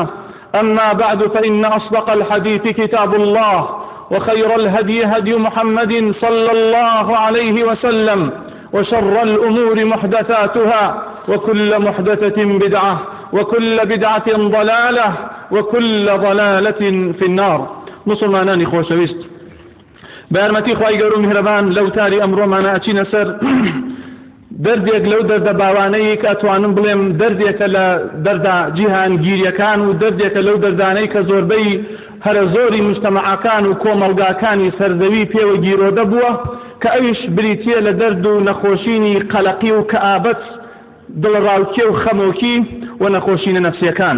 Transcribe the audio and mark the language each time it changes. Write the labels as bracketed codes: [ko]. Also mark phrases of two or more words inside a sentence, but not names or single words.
[ar] أما بعد، فإن أصدق الحديث كتاب الله، وخير الهدي هدي محمد صلى الله عليه وسلم، وشر الأمور محدثاتها، وكل محدثة بدعة، وكل بدعة ضلالة، وكل ضلالة في النار. [ckb] مسلمانان خوشویست، بارمتی خواهی گەورە و میهرەبان لەو تاری ئەمڕۆمانە ئەچینە سەر دەردێک لەو دەردە باوانەی کە ئەتوانم بڵێم دەردێکە لە دەردا جیهانگیریەکان و دەردێکە لەو دەردانەی کە زۆربەی هەرە زۆری مجتەمەعەکان و کۆمەڵگاکانی سەردەوی پێوە گیرۆدە بووە، کە ئەویش بریتیە لە دەرد و نەخۆشینی قەلەقی و کەئابەت، دڵڕاوکێ و خەمۆکی و نەخۆشینە نەفسیەکان.